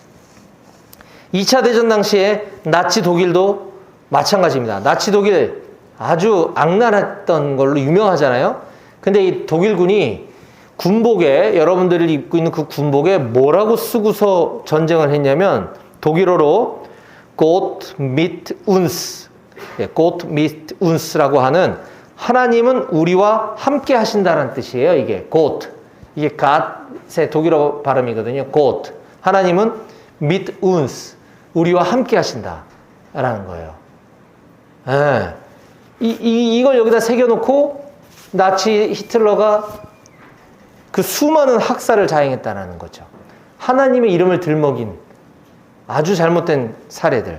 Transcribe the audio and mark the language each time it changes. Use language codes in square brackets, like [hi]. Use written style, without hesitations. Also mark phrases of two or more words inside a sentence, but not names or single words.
[ko] 2차 대전 당시에 나치 독일도 마찬가지입니다. 나치 독일 아주 악랄했던 걸로 유명하잖아요. 근데 이 독일군이 군복에, 여러분들이 입고 있는 그 군복에 뭐라고 쓰고서 전쟁을 했냐면 독일어로 [de] Gott mit uns, Gott mit uns [ko] 라고 하는 하나님은 우리와 함께 하신다는 뜻이에요. 이게 Gott, 이게 God의 독일어 발음이거든요. [de] Gott, 하나님은 mit uns, [ko] 우리와 함께 하신다라는 거예요. 예. 이걸 여기다 새겨놓고 나치 히틀러가 그 수많은 학살을 자행했다는 거죠. 하나님의 이름을 들먹인 아주 잘못된 사례들.